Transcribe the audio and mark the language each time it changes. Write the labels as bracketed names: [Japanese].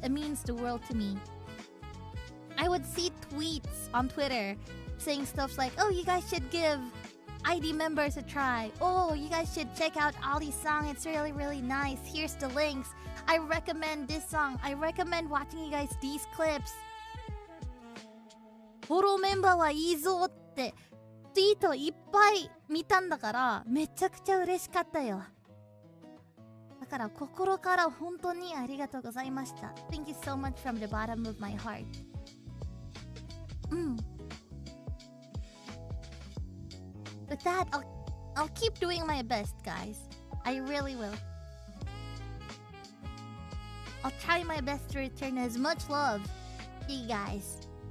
[English] It means the world to me. I would see tweets on Twitter saying stuff like, oh, you guys should give ID members a try. Oh, you guys should check out Ollie's song. It's really, really nice. Here's the links. I recommend this song. I recommend watching you guys these clips. [Japanese] フォローメンバーはいいぞってツイートいっぱい見たんだからめちゃくちゃ嬉しかったよ。だから心から本当にありがとうございました。 [English] Thank you so much from the bottom of my heart. With that, I'll keep doing my best, guys. I really will. I'll try my best to return as much love to you guys.